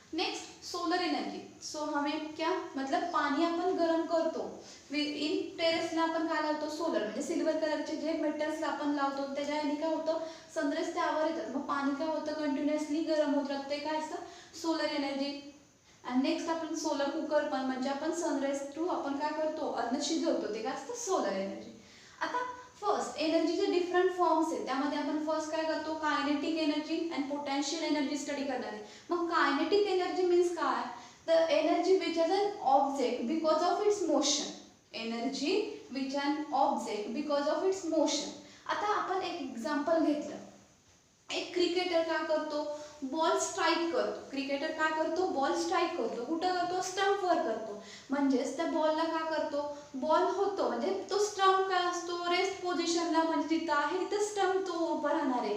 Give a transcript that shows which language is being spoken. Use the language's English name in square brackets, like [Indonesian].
[Marathi] Next solar energy, [Hindi] सो हमें क्या, मतलब [Marathi] पाणी आपण गरम करतो, इन टेरेसला आपण काय लावतो, सोलर म्हणजे सिल्वर कलरचे जे मेटल्सला आपण लावतो त्याच्या याने काय होतं, सनराइज त्यावर येतात, मग पाणी काय होतं, कंटिन्युअसली गरम होत राहतं, ते काय असतं, सोलर एनर्जी। आणि नेक्स्ट आपण सोलर कुकर पण, म्हणजे आपण सनराइज थ्रू आपण काय करतो, अन्न शिजवतो, ते काय असतं, सोलर एनर्जी। आता फर्स्ट एनर्जीचे डिफरंट फॉर्म्स आहेत, त्यामध्ये आपण फर्स्ट काय करतो, kinetic energy and potential energy study करणार आहे। मग कायनेटिक एनर्जी मीन्स काय, [English] The energy which is an object because of its motion, energy which an object because of its motion. [Marathi] आता आपण एक एक्झाम्पल घेतलं, एक क्रिकेटर काय करतो, बॉल स्ट्राइक करतो, क्रिकेटर काय करतो, बॉल स्ट्राइक करतो, कुठं करतो, स्टंपवर करतो, म्हणजेच त्या बॉलला काय करतो, बॉल होतो, म्हणजे तो स्टंप काय असतो, रेस्ट पोझिशनला, म्हणजे जिथं आहे तिथं स्टंप तो उभा राहणार आहे।